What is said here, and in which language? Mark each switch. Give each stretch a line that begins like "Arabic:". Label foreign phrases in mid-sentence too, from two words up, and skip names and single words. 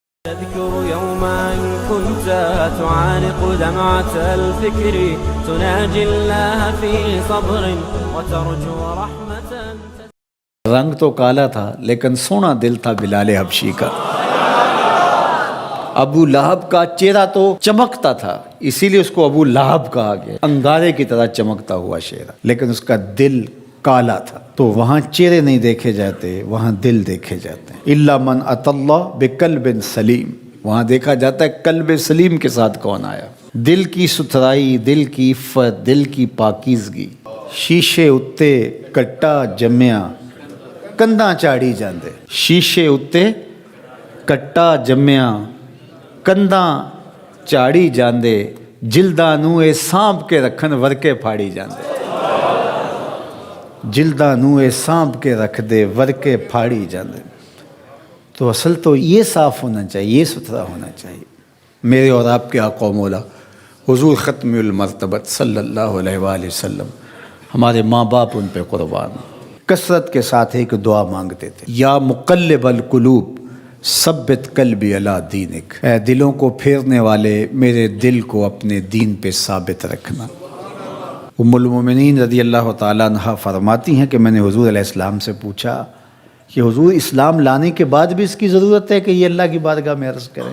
Arabic: تذكر يوما كنت تعانق دمعة الفكر تناجي الله في صبر وترجو رحمة.
Urdu: رنگ تو کالا تھا لیکن سونا دل تھا بلال حبشی کا. ابو لہب کا چہرہ تو چمکتا تھا اسی لیے اس کو ابو لہب کہا گیا، انگارے کی طرح چمکتا ہوا چہرہ، لیکن اس کا دل کالا تھا. تو وہاں چہرے نہیں دیکھے جاتے، وہاں دل دیکھے جاتے ہیں.
Arabic: الا من اتى اللہ بقلب سلیم،
Urdu: وہاں دیکھا جاتا ہے قلب سلیم کے ساتھ کون آیا. دل کی ستھرائی، دل کی عفت، دل کی پاکیزگی.
Punjabi: شیشے اتے کٹا جمیا کندا چاڑی جاندے. شیشے اتے کٹا جمیا کندا چاڑی جاندے، جلداں نوں اے سانپ کے رکھن ورکے پھاڑی جاندے. جلداں نوں اے سانپ کے رکھ دے ورکے پھاڑی جاندے.
Urdu: تو اصل تو یہ صاف ہونا چاہیے، یہ ستھرا ہونا چاہیے. میرے اور آپ کے آقا و مولا حضور ختم المرتبت
Arabic: صلی اللہ علیہ وآلہ وسلم،
Urdu: ہمارے ماں باپ ان پہ قربان، کثرت کے ساتھ ایک دعا مانگتے تھے،
Arabic: یا مقلب القلوب ثبت قلبی علی دینک،
Urdu: اے دلوں کو پھیرنے والے میرے دل کو اپنے دین پہ ثابت رکھنا. ام المومنین
Arabic: رضی اللہ تعالیٰ عنہ
Urdu: فرماتی ہیں کہ میں نے حضور
Arabic: علیہ السلام
Urdu: سے پوچھا کہ حضور اسلام لانے کے بعد بھی اس کی ضرورت ہے کہ یہ اللہ کی بارگاہ میں عرض کریں؟